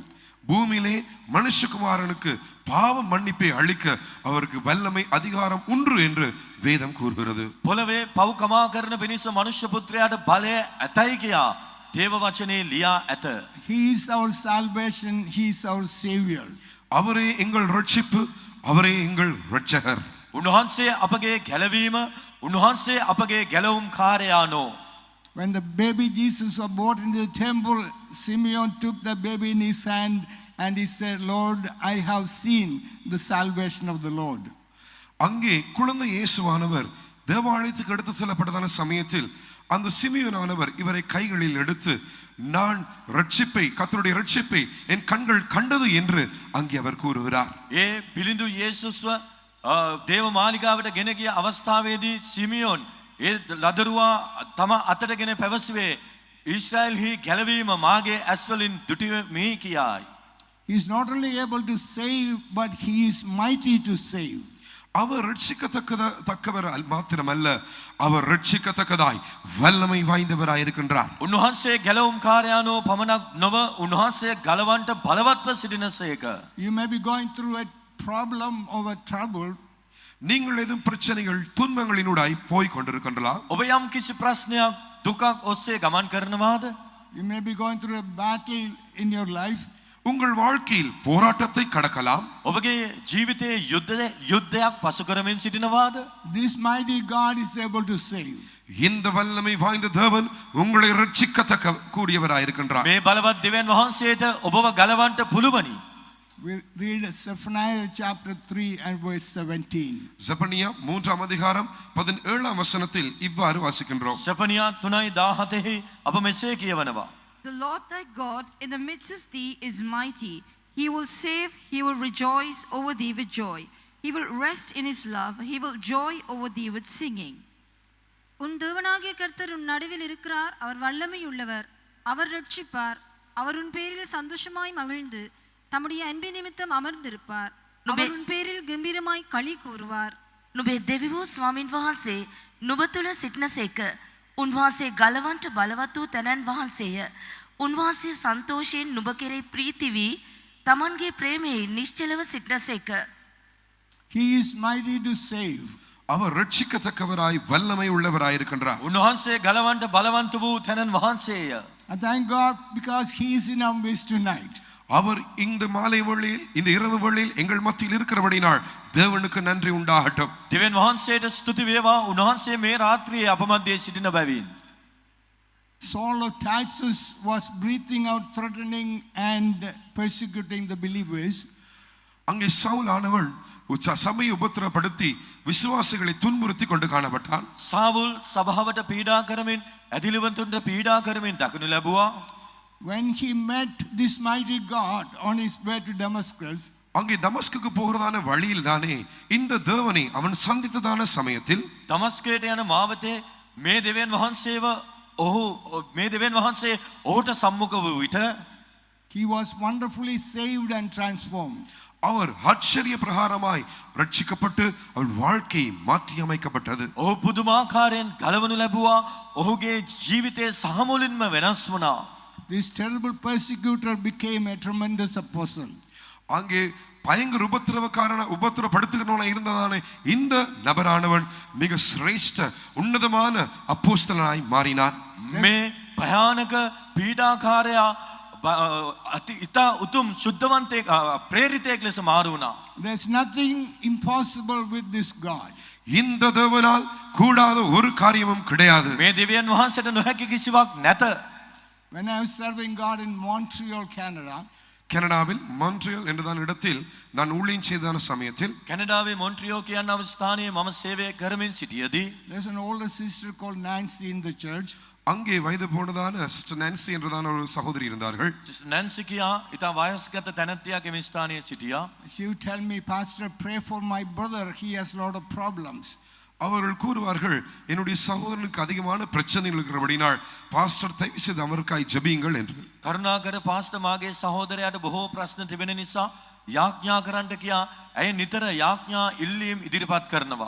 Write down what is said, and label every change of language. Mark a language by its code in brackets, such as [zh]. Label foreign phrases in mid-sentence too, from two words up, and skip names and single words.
[ta] பூமியிலே மனுஷகுமாரனுக்கு பாவ மன்னிப்பை அளிக்க அவருக்கு வல்லமை அதிகாரம் உண்டு என்று வேதம் கூறுகிறது. [si] පොළවේ පව් කමා කරන පිණිස මනුෂ්‍ය පුත්‍රයාට බලය ඇතයි කියා දේව වචනේ ලියා ඇත. [en] He is our salvation, he is our savior. [ta] அவரே எங்கள் ரட்சிப்பு, அவரே எங்கள் இரட்சகர். [si] උන්වහන්සේ අපගේ ගැලවීම, උන්වහන්සේ අපගේ ගැලවුම් කාර්යානෝ. [en] When the baby Jesus was brought into the temple, Simeon took the baby in his hand and he said, Lord, I have seen the salvation of the Lord. [ta] அங்கே குழந்தை இயேசுவானவர் தேவாலயத்துக்கு எடுத்து செல்லப்பட்டதான சமயத்தில் அந்த சிமியோனானவர் இவரை கைகளில் எடுத்து நான் ரட்சிப்பை கர்த்தருடைய ரட்சிப்பை என் கண்கள் கண்டது என்று அங்கே அவர் கூறுகிறார். [si] ඒ පිළිඳු යේසුස්ව දේව මාලිගාවට ගෙන ගිය අවස්ථාවේදී සිමියෝන් ඒ ලදරුවා තම අතටගෙන පැවසුවේ ඊශ්‍රායෙල්හි ගැලවීම මාගේ ඇස්වලින් දුටුවෙමි කියායි. [en] He is not only able to save, but he is mighty to save. [ta] அவர் ரட்சிக்கத்தக்கவர் மாத்திரமல்ல, அவர் ரட்சிக்கத்தக்கதாய் வல்லமை வாய்ந்தவராய் இருக்கின்றார். [si] උන්වහන්සේ ගැලවුම් කාර්යානෝ පමණක් නොව උන්වහන්සේ ගලවන්ට බලවත්ව සිටිනසේක. [en] You may be going through a problem or a trouble. [ta] நீங்கள் எதுவும் பிரச்சனைகள் துன்பங்களினூடாய் போய் கொண்டிருக்கின்றலாம். [si] ඔබ යම් කිසි ප්‍රශ්නයක් දුකක් ඔස්සේ ගමන් කරනවාද? [en] You may be going through a battle in your life. [ta] உங்கள் வாழ்க்கையில் போராட்டத்தை கடக்கலாம். [si] ඔබගේ ජීවිතයේ යුද්ධයක් පසු කරමින් සිටිනවාද? [en] This mighty God is able to save. [ta] இந்த வல்லமை வாய்ந்த தேவன் உங்களை ரட்சிக்கத்தக்க கூடியவராய் இருக்கின்றார். [si] මේ බලවත් දෙවියන් වහන්සේට ඔබව ගලවන්නට පුළුවනි. [en] We read Zephaniah chapter 3 and verse 17. [ta] செபனியா 3ஆம் அதிகாரம் 17ஆம் வசனத்தில் இவ்வாறு வாசிக்கின்றோம். [si] සෙපනියා 3:17 අප මෙසේ කියවනවා. [en] The Lord thy God in the midst of thee is mighty. He will save, he will rejoice over thee with joy. He will rest in his love, he will joy over thee with singing. [ta] உன் தேவனாகிய கர்த்தர் உன் நடுவில் இருக்கிறார். அவர் வல்லமை உள்ளவர், அவர் ரட்சிப்பார். அவர் உன் பேரில் சந்தோஷமாய் மகிழ்ந்து தம்முடைய அன்பின் நிமித்தம் அமர்ந்திருப்பார். அவர் உன் பேரில் கம்பீரமாய் களி கூறுவார். [si] නුබේ දෙවිවෝ ස්වාමින් වහන්සේ නුඹ තුළ සිටිනසේක. උන්වහන්සේ ගලවන්ට බලවත් වූ තැනැන් වහන්සේය. උන්වහන්සේ සන්තෝෂයෙන් නුඹ කෙරෙහි ප්‍රීති වී තමන්ගේ ප්‍රේමයේ නිශ්චලව සිටිනසේක. [en] He is mighty to save. [ta] அவர் ரட்சிக்கத்தக்கவராய் வல்லமை உள்ளவராய் இருக்கின்றார். [si] උන්වහන්සේ ගලවන්ට බලවන්ත වූ තැනන් වහන්සේය. [en] I thank God because he is in our midst tonight. [ta] அவர் இந்த மாலை வேளையில் இந்த இரவு வேளையில் எங்கள் மத்தியில் இருக்கிறபடினால் தேவனுக்கு நன்றி உண்டாகட்டும். [si] දෙවියන් වහන්සේට ස්තුති වේවා. උන්වහන්සේ මේ රාත්‍රියේ අප මැදේ සිටින බැවින්. [en] Saul of Tarsus was breathing out, threatening and persecuting the believers. [ta] அங்கே சவுல் ஆனவன் சபையை உபத்திரப்படுத்தி விசுவாசிகளை துன்புறுத்தி கொண்டு காணப்பட்டான். [si] සාවුල් සභාවට පීඩා කරමින් ඇදිලිවන්තුන්ට පීඩා කරමින් දකිනු ලැබුවා. [en] When he met this mighty God on his way to Damascus, [ta] அங்கே தமஸ்குக்கு போகிறதான வழியில் தானே இந்த தேவனை அவன் சந்தித்ததான சமயத்தில் [si] දමස්කයට යන මාවතේ මේ දෙවියන් වහන්සේව ඔහුට සම්මුඛ වූ විට [en] he was wonderfully saved and transformed. [ta] அவர் ஆச்சரிய பிரகாரமாய் ரட்சிக்கப்பட்டு அவர் வாழ்க்கை மாற்றி அமைக்கப்பட்டது. [si] ඔහු පුදුමාකාරයෙන් ගලවනු ලැබුවා. ඔහුගේ ජීවිතයේ සහමුලින්ම වෙනස් වුණා. [en] This terrible persecutor became a tremendous apostle. [ta] அங்கே பயங்கர உபத்திரப்படுத்துகிறவனா இருந்ததானே இந்த நபரானவன் மிக சிரேஷ்ட உன்னதமான அப்போஸ்தலனாய் மாறினான். [si] මේ භයානක පීඩාකාරයා අති ඉතා උතුම් ශුද්ධවන්තයෙක් ප්‍රේරිතයෙක් ලෙස මාරු වුණා. [en] There's nothing impossible with this God. [ta] இந்த தேவனால் கூடாத ஒரு காரியமும் கிடையாது. [si] මේ දෙවියන් වහන්සේට නොහැකි කිසිවක් නැත. [en] When I was serving God in Montreal, Canada, [ta] கனடாவில் மான்ட்ரியல் என்றதான இடத்தில் நான் ஊழியம் செய்ததான சமயத்தில் [si] කැනඩාවේ මොන්ට්‍රියෝ කියන ස්ථානයේ මම සේවය කරමින් සිටියදී [en] there's an older sister called Nancy in the church. [ta] அங்கே வயது போனதான சிஸ்டர் நான்சி என்றதான ஒரு சகோதரி இருந்தார்கள். [si] නැන්සි කියා ඉතා වයස්ගත තැනැත්තියක් එම ස්ථානයේ සිටියා. [en] She would tell me, Pastor, pray for my brother. He has a lot of problems. [ta] அவர்கள் கூறுவார்கள், என்னுடைய சகோதரனுக்கு அதிகமான பிரச்சனைகள் இருக்கிறபடினால் பாஸ்டர் தயவு செய்து அவருக்காய் ஜெபியுங்கள் என்று. [si] කරුණාකර පාස්ටර් මාගේ සහෝදරයාට බොහෝ ප්‍රශ්න තිබෙන නිසා යාඥා කරන්නට කියා ඇය නිතර යාඥා ඉල්ලීම් ඉදිරිපත් කරනවා.